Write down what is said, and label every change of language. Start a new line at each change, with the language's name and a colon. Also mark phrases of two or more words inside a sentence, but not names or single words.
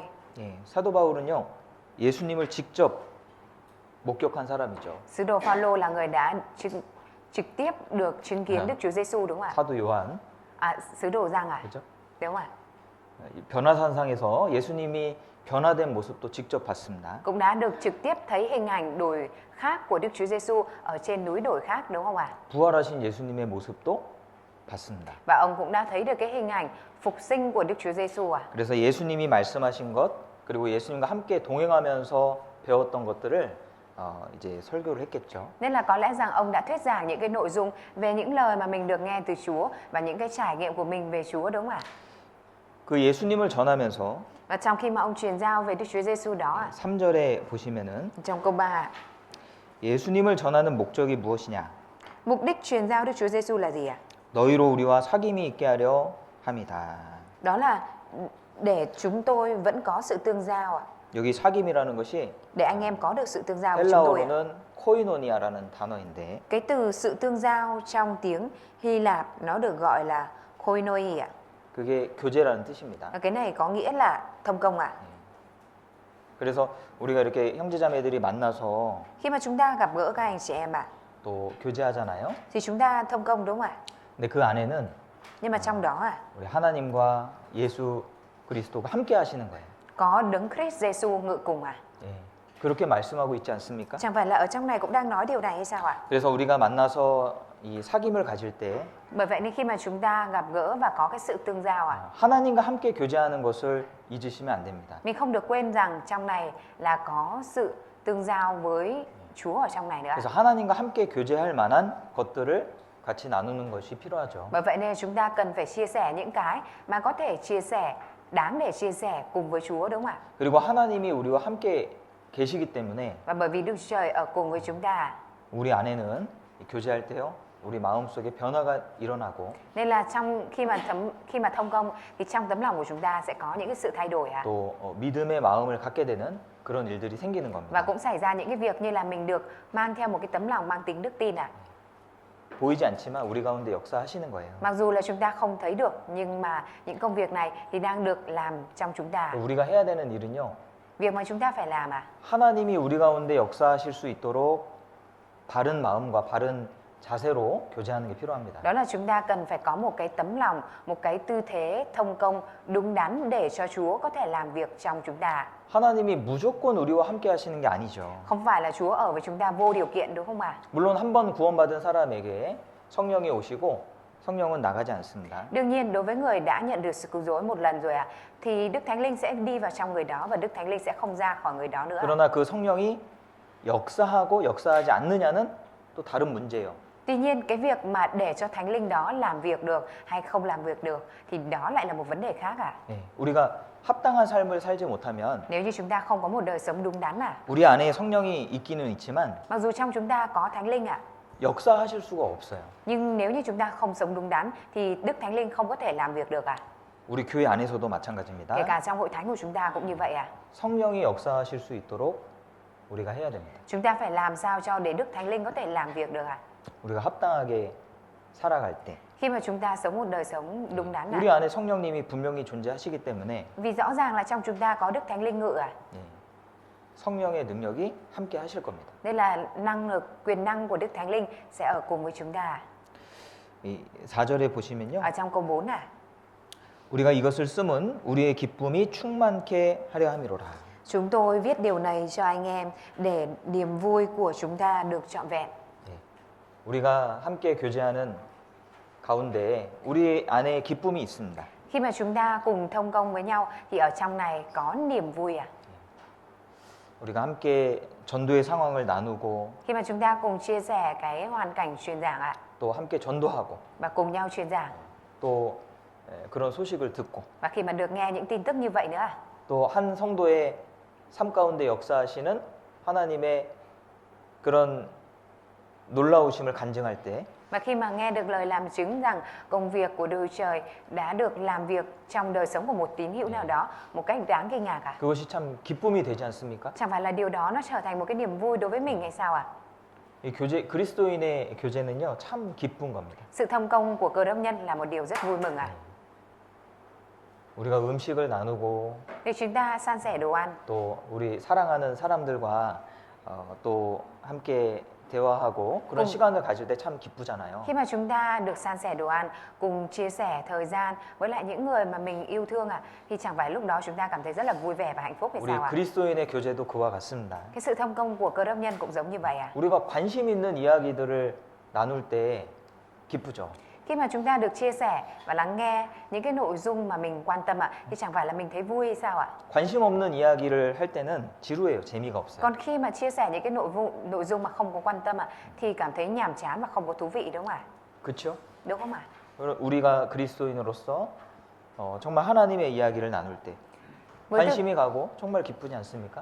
Korean: 예, 사도 바울은요 예수님을 직접 목격한 사람이죠.
Vietnamese: Sứ đồ Phaolô là người đã trực tiếp được chứng kiến Đức Chúa Giêsu đúng không ạ?
Korean: 사도 요한
Vietnamese: Sứ đồ Giăng à?
Korean: 그렇죠?
Vietnamese: Đúng không ạ?
Korean: 변화산상에서 예수님이 변화된 모습도 직접 봤습니다.
Vietnamese: Cũng đã được trực tiếp thấy hình ảnh đổi khác của Đức Chúa Giêsu ở trên núi đổi khác đúng không ạ?
Korean: 부활하신 예수님의 모습도 봤습니다.
Vietnamese: Và ông cũng đã thấy được cái hình ảnh phục sinh của Đức Chúa Giêsu à?
Korean: 그래서 예수님이 말씀하신 것 그리고 예수님과 함께 동행하면서 배웠던 것들을 이제 설교를 했겠죠.
Vietnamese: Nên là có lẽ rằng ông đã thuyết giảng những cái nội dung về những lời mà mình được nghe từ Chúa và những cái trải nghiệm của mình về Chúa đúng không ạ?
Korean: 그 예수님을 전하면서
Vietnamese: Và trong khi mà ông truyền giao về Đức Chúa Giêsu đó ạ,
Korean: 3절에 보시면은
Vietnamese: trong câu 3 ạ,
Korean: 예수님을 전하는 목적이 무엇이냐?
Vietnamese: mục đích truyền giao Đức Chúa Giêsu là gì ạ?
Korean: 너희로 우리와 사귐이 있게 하려 함이다.
Vietnamese: Đó là để chúng tôi vẫn có sự tương giao ạ.
Korean: 여기 사귐이라는 것이
Vietnamese: Để anh em có được sự tương giao với chúng tôi ạ.
Korean: 헬라어로는 코이노니아라는 단어인데
Vietnamese: Cái từ sự tương giao trong tiếng Hy Lạp nó được gọi là koinoi ạ.
Korean: 그게 교제라는 뜻입니다.
Vietnamese: Cái này có nghĩa là thông công ạ.
Korean: 그래서 우리가 이렇게 형제자매들이 만나서
Vietnamese: Khi mà chúng ta gặp gỡ các anh chị em ạ,
Korean: 또 교제하잖아요.
Vietnamese: thì chúng ta thông công đúng không ạ?
Korean: 근데 그 안에는
Vietnamese: Nhưng mà trong đó ạ,
Korean: 우리 하나님과 예수 그리스도가 함께 하시는 거예요.
Vietnamese: có đấng Christ Giêsu ngự cùng à?
Korean: 예. 그렇게 말씀하고 있지 않습니까?
Vietnamese: Chẳng phải là ở trong này cũng đang nói điều này hay sao ạ?
Korean: 그래서 우리가 만나서 이 사귐을 가질 때
Vietnamese: Bởi vậy nên khi mà chúng ta gặp gỡ và có cái sự tương giao ạ,
Korean: 하나님과 함께 교제하는 것을 잊으시면 안 됩니다.
Vietnamese: mình không được quên rằng trong này là có sự tương giao với Chúa ở trong này nữa.
Korean: 그래서 하나님과 함께 교제할 만한 것들을 같이 나누는 것이 필요하죠.
Vietnamese: Bởi vậy nên chúng ta cần phải chia sẻ những cái mà có thể chia sẻ, đáng để chia sẻ cùng với Chúa, đúng không ạ?
Korean: 그리고 하나님이 우리와 함께 계시기 때문에
Vietnamese: Và bởi vì Đức Chúa Trời ở cùng với chúng ta,
Korean: 우리 안에는 교제할 때요, 우리 마음속에 변화가 일어나고
Vietnamese: nên là khi mà thông công thì trong tấm lòng của chúng ta sẽ có những cái sự thay đổi ạ.
Korean: 또 믿음의 마음을 갖게 되는 그런 일들이 생기는
Vietnamese: Và
Korean: 겁니다.
Vietnamese: cũng xảy ra những cái việc như là mình được mang theo một cái tấm lòng mang tính đức tin ạ.
Korean: 보이지 않지만 우리 가운데 역사하시는 거예요.
Vietnamese: Mặc dù là chúng ta không thấy được, nhưng mà những công việc này thì đang được làm trong chúng ta.
Korean: 우리가 해야 되는 일은요,
Vietnamese: Việc mà chúng ta phải làm
Korean: 하나님이 우리 가운데 역사하실 수 있도록 바른 마음과 바른 자세로 교제하는 게 필요합니다.
Vietnamese: đó là chúng ta cần phải có một cái tấm lòng, một cái tư thế thông công đúng đắn để cho Chúa có thể làm việc trong chúng ta.
Korean: 하나님이 무조건 우리와 함께 하시는 게 아니죠.
Vietnamese: Không phải là Chúa ở với chúng ta vô điều kiện, đúng không ạ?
Korean: 물론 한 번 구원받은 사람에게 성령이 오시고 성령은 나가지 않습니다.
Vietnamese: Đương nhiên đối với người đã nhận được sự cứu rỗi một lần rồi thì Đức Thánh Linh sẽ đi vào trong người đó và Đức Thánh Linh sẽ không ra khỏi người đó nữa.
Korean: 그러나 그 성령이 역사하고 역사하지 않느냐는 또 다른 문제예요.
Vietnamese: Tuy nhiên cái việc mà để cho Thánh Linh đó làm việc được hay không làm việc được thì đó lại là một vấn đề khác
Korean: 네, 우리가 합당한 삶을 살지 못하면
Vietnamese: Nếu như chúng ta không có một đời sống đúng đắn
Korean: 우리 안에 성령이 있기는 있지만
Vietnamese: mặc dù trong chúng ta có Thánh Linh
Korean: 역사하실 수가 없어요.
Vietnamese: nhưng nếu như chúng ta không sống đúng đắn thì Đức Thánh Linh không có thể làm việc được
Korean: 우리 교회 안에서도 마찬가지입니다.
Vietnamese: Kể cả trong hội thánh của chúng ta cũng như vậy
Korean: 성령이 역사하실 수 있도록 우리가 해야 됩니다.
Vietnamese: Chúng ta phải làm sao cho để Đức Thánh Linh có thể làm việc được
Korean: 우리가 합당하게 살아갈 때
Vietnamese: Khi mà chúng ta sống một đời sống đúng đắn
Korean: 우리 안에 성령님이 분명히 존재하시기 때문에
Vietnamese: Vì rõ ràng là trong chúng ta có Đức Thánh Linh ngự
Korean: 예, 성령의 능력이 함께 하실 겁니다.
Vietnamese: Nên là năng lực, quyền năng của Đức Thánh Linh sẽ ở cùng với chúng ta
Korean: 이 4절에 보시면요.
Vietnamese: Ở trong câu 4
Korean: 우리가 이것을 쓰면 우리의 기쁨이 충만케 하려 함이로라.
Vietnamese: Chúng tôi viết điều này cho anh em để niềm vui của chúng ta được trọn vẹn.
Korean: 예, 우리가 함께 교제하는 가운데 우리 안에 기쁨이 있습니다.
Vietnamese: Khi mà chúng ta cùng thông công với nhau thì ở trong này có niềm vui
Korean: 우리가 함께 전도의 상황을 나누고
Vietnamese: Khi mà chúng ta cùng chia sẻ cái hoàn cảnh truyền giảng
Korean: 또 함께 전도하고
Vietnamese: và cùng nhau truyền giảng
Korean: 또 그런 소식을 듣고
Vietnamese: và khi mà được nghe những tin tức như vậy nữa
Korean: 또 한 성도의 삶 가운데 역사하시는 하나님의 그런 놀라우심을 간증할 때
Vietnamese: và khi mà nghe được lời làm chứng rằng công việc của Đức Trời đã được làm việc trong đời sống của một tín hữu nào đó một cách đáng kinh ngạc
Korean: 그것이 참 기쁨이 되지 않습니까?
Vietnamese: Chẳng phải là điều đó nó trở thành một cái niềm vui đối với mình hay sao
Korean: 이 교제 그리스도인의 교제는요 참 기쁜 겁니다.
Vietnamese: Sự thông công của Cơ Đốc nhân là một điều rất vui mừng
Korean: 우리가 음식을 나누고
Vietnamese: Vì chúng ta san sẻ đồ ăn
Korean: 또 우리 사랑하는 사람들과 또 함께 대화하고 그런 시간을 가질 때 참 기쁘잖아요.
Vietnamese: Khi mà chúng ta được san sẻ đồ ăn, cùng chia sẻ thời gian với lại những người mà mình yêu thương thì chẳng phải lúc đó chúng ta cảm thấy rất là vui vẻ và hạnh phúc hay
Korean: 우리
Vietnamese: sao
Korean: 그리스도인의 교제도 그와 같습니다.
Vietnamese: Cái sự thông công của Cơ Đốc nhân cũng giống như vậy
Korean: 우리가 관심 있는 이야기들을 나눌 때 기쁘죠.
Vietnamese: Khi mà chúng ta được chia sẻ và lắng nghe những cái nội dung mà mình quan tâm thì chẳng phải là mình thấy vui hay sao
Korean: 관심 없는 이야기를 할 때는 지루해요. 재미가 없어요.
Vietnamese: Còn khi mà chia sẻ những cái nội dung mà không có quan tâm thì cảm thấy nhàm chán và không có thú vị đúng không
Korean: 그렇죠?
Vietnamese: Đúng không
Korean: 우리가 그리스도인으로서 정말 하나님의 이야기를 나눌 때 관심이 가고 정말 기쁘지 않습니까?